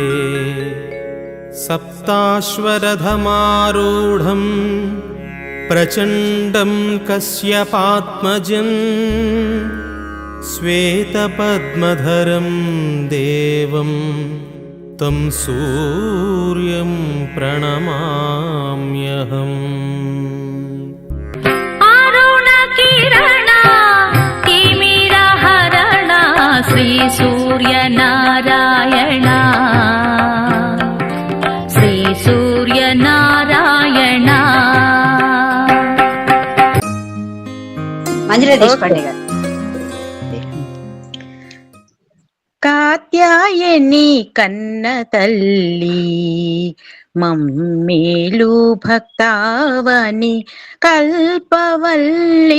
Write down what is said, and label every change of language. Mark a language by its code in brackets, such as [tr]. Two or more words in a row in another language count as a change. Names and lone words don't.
[sa] सप्ताश्वरथमारूढं प्रचण्डं कश्यपात्मजं श्वेतपद्मधरं देवं तं सूर्यं प्रणमाम्यहम्। अरुणकिरणा तिमिरहरणा श्री सूर्यनारायणा, श्री सूर्यनारायणा। [te] మంజుల దేశపాండే గారు. కాత్యాయని కన్న తల్లి మమ్మేలు భక్తావని కల్పవల్లి.